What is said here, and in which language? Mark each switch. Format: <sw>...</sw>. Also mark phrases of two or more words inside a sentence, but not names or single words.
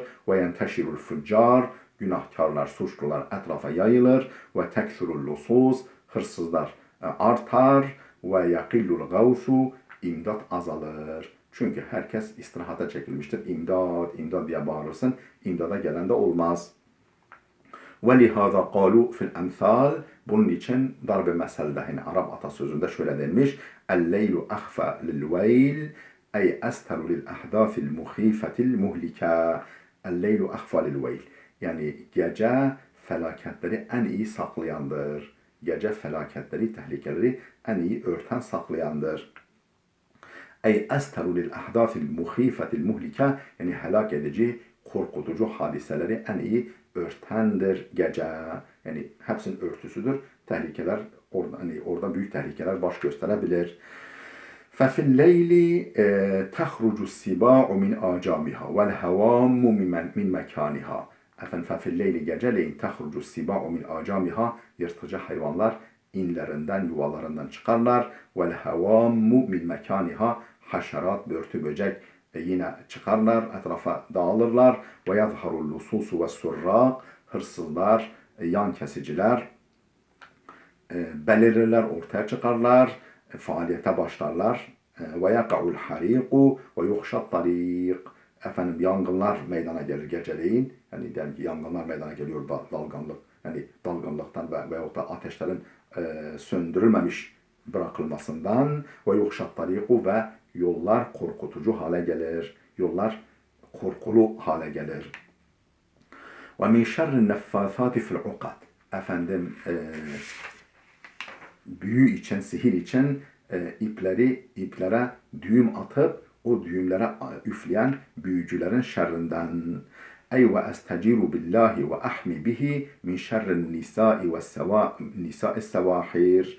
<ar>وينتشر الفجار,</ar> <tr>günahkarlar, suçlular etrafa yayılır.</tr> <ar>وتكثر اللصوص,</ar> <tr>hırsızlar artar.</tr> <ar>ويقل الغوث,</ar> <tr>imdat azalır. Çünkü herkes istirahata çekilmiştir. İmdad, imdad diye bağırırsın. İmdada gelen de olmaz.</tr> <ar>وَلِهَذَا قَالُوا فِي الْاَمْثَالِ.</ar> <tr>Bunun için darbe meselde, yani Arap atasözünde şöyle denmiş.</tr> <ar>اَلْلَيْلُ اَخْفَى لِلْوَيْلِ اَيْ اَسْتَرُ لِلْاَحْدَاثِ الْمُخِيفَةِ الْمُهْلِكَةِ. اَلْلَيْلُ اَخْفَى لِلْوَيْلِ.</ar> <tr>Yani gece felaketleri en iyi saklayandır. Gece felaketleri, tehlikeleri en iyi örten saklayandır.</tr> <ar>أي أستر للأحداث المخيفة المهلكة,</ar> <tr>yani helak edici, korkutucu hadiseleri en iyi örtendir gece. Yani hepsinin örtüsüdür. Tehlikeler orada büyük tehlikeler baş gösterebilir.</tr> <ar>فَفِي اللَّيْلِ تَخْرُجُ السِّبَاعُ مِنْ آجَامِهَا وَالْهَوَامُ مِنْ مَكَانِهَا. Efendim فَفِي اللَّيْلِ geceleyin تَخْرُجُ السِّبَاعُ مِنْ آجَامِهَا,</ar> <tr>yırtıcı hayvanlar inlerinden, yuvalarından çıkarlar.</tr> <ar>وَالْهَوَامُ مِنْ مَكَانِهَا,</ar> <tr>haşerat, börtü, böcek yine çıkarlar, etrafa dağılırlar.</tr> <ar>وَيَظْهَرُ اللُّصُوسُ وَالسُّرَّاقِ,</ar> <tr>hırsızlar, yan kesiciler belirirler, ortaya çıkarlar, faaliyete başlarlar.</tr> <ar>وَيَقَعُ الْحَرِيقُ وَيُخْشَ الطَّرِيقُ.</ar> <tr>Efendim yangınlar meydana gelir geceleyin. Yani diyelim ki yangınlar meydana geliyor, dalgınlık. Yani dalgınlıktan veyahut da ateşlerin söndürülmemiş bırakılmasından.</tr> <ar>وَيُخْشَ الطَّرِيقُ,</ar> <tr>ve yollar korkutucu hale gelir. Yollar korkulu hale gelir.</tr> <ar>وَمِنْ شَرِّ النَّفَّاثَاتِ فِي الْعُقَدِ.</ar> <tr>Efendim büyü için, sihir için iplere düğüm atıp o düğümlere üfleyen büyücülerin şerrinden.</tr> <ar>أي وأستجير بالله وأحتمي به من شر النساء والنساء السواحر.</ar>